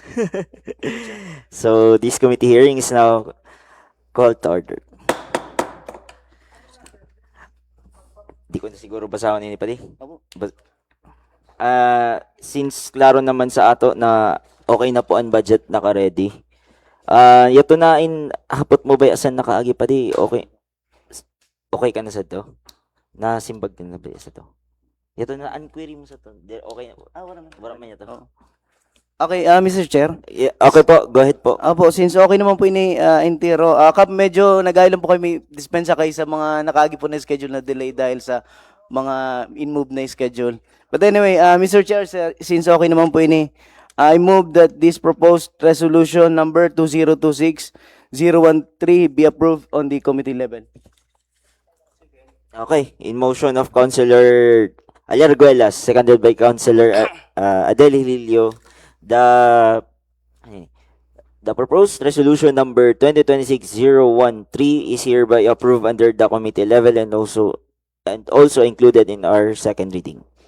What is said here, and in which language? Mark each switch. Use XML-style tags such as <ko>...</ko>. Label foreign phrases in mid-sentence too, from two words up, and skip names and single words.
<en>So this committee hearing is now called to order.</en> <bik>Di ko na siguro basahon ini pati. Since klaro naman sa ato na okay na po ang budget naka-ready. Yato na in hapot mo ba asan nakaagi pa di okay. Okay ka na sa to? Nasimbag ka na ba sa to? Yato na unquery mo sa to. Okay na. Wala man yato.</bik> <en>Okay, Mr. Chair. Okay po, go ahead po.</en> <bik>Apo, since okay naman po ini Intero, Kap, medyo nag-ailan po kayo, may dispensa kayo sa mga nakaagi po na schedule na delay dahil sa mga in-move na schedule.</bik> <en>But anyway, Mr. Chair, since okay</en> <bik>naman po ini,</bik> <en>I move that this proposed resolution number 2026-013 be approved on the committee level. Okay, in motion of Councilor Alarguelas, seconded by Councilor Adele Hililio, the proposed resolution number 2026-013 is hereby approved under the committee level and also included in our second reading.</en>